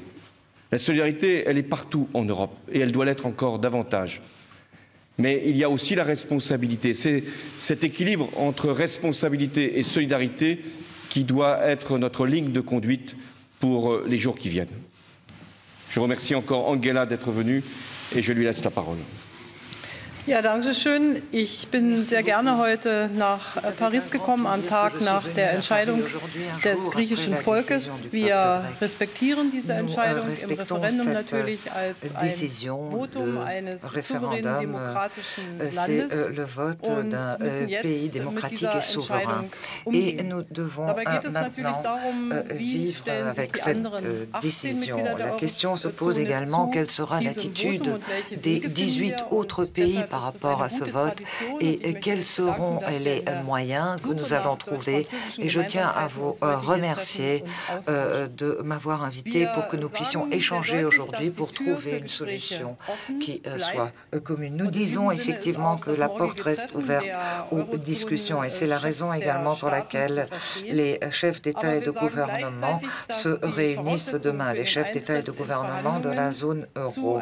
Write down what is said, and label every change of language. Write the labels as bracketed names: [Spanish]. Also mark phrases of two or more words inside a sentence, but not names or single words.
[French] La solidarité, elle est partout en Europe et elle doit l'être encore davantage. Mais il y a aussi la responsabilité. C'est cet équilibre entre responsabilité et solidarité qui doit être notre ligne de conduite pour les jours qui viennent. Je remercie encore Angela d'être venue et je lui laisse la parole. [German] Ja, danke schön. Ich bin sehr gerne heute nach Paris gekommen, am Tag nach der Entscheidung des griechischen Volkes. Wir respektieren diese Entscheidung im Referendum natürlich als ein Votum eines souveränen demokratischen Landes und müssen jetzt mit dieser Entscheidung umgehen. Dabei geht es natürlich darum, wie stellen sich die anderen 18 Mitglieder der Eurozone zu diesem Votum und welche Wege finden wir. [French] Par rapport à ce vote et quels seront les moyens que nous allons trouver. Et je tiens à vous remercier de m'avoir invité pour que nous puissions échanger aujourd'hui pour trouver une solution qui soit commune. Nous disons effectivement que la porte reste ouverte aux discussions et c'est la raison également pour laquelle les chefs d'État et de gouvernement se réunissent demain, les chefs d'État et de gouvernement de la zone euro.